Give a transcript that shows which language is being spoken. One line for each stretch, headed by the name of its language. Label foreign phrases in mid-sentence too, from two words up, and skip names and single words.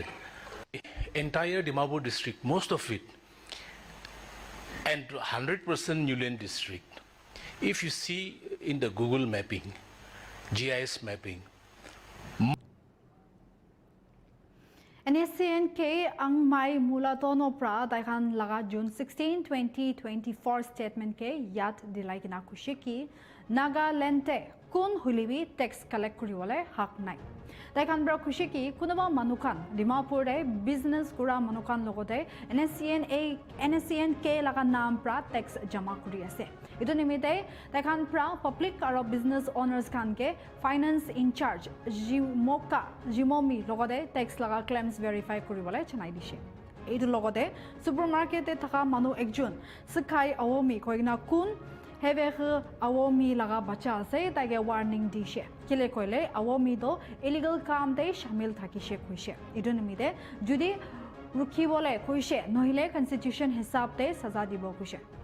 English: Entire Dimapur district, most of it, and 100% Newland district. If you see in the Google mapping, GIS mapping,
Naga Pidgin: NSCNK ang may mulatono pra daikan laga June 16, 2024 statement ke yat dilai kina kushiki Nagalente kun hulibi tax collect kuriwale hak nai. Daikan bra kushiki kunaba manukan Dimapur de business kura manukan logote NSCNK laga naam pra tax jama kuri ase. Ito nimite daikan pra public aro
English: business owners
Naga Pidgin: kan ke
English: finance in charge
Naga Pidgin: Jimomi logote tax laga claims verify kuriwale chanai dishe. Ito logote supermarket te thaka manu ekjun sakai awomi koigna kun Heve awomi laga bacha ase tage warning dishe. Kile koile awomi do illegal kam de shamil thakishe kuishe. Idu nimide judi rukhibole kuishe nohile constitution hisab te saza dibo kuishe.